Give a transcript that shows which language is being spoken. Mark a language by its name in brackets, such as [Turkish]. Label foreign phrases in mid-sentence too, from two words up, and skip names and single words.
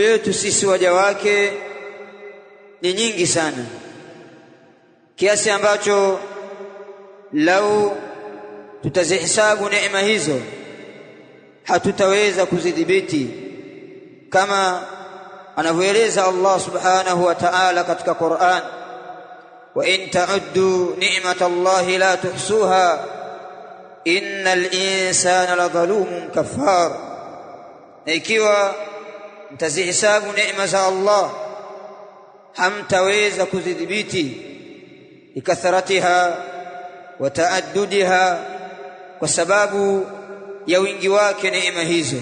[Swahili] yetu sisi waja wake ni nyingi sana, kiasi ambacho lau tutazihesabu neema hizo hatutaweza kuzidhibiti, kama anavyoeleza Allah [Arabic] سبحانه وتعالى [Swahili] katika Qur'an, [Arabic] وإن تعدوا نعمة الله لا تحصوها إن الإنسان لظلوم كفار. [Swahili] Na ikiwa mtazihesabu neema za Allah hamtaweza kuzidhibiti [Arabic] لكثرتها وتعددها, [Swahili] kwa sababu ya wingi wake neema hizo.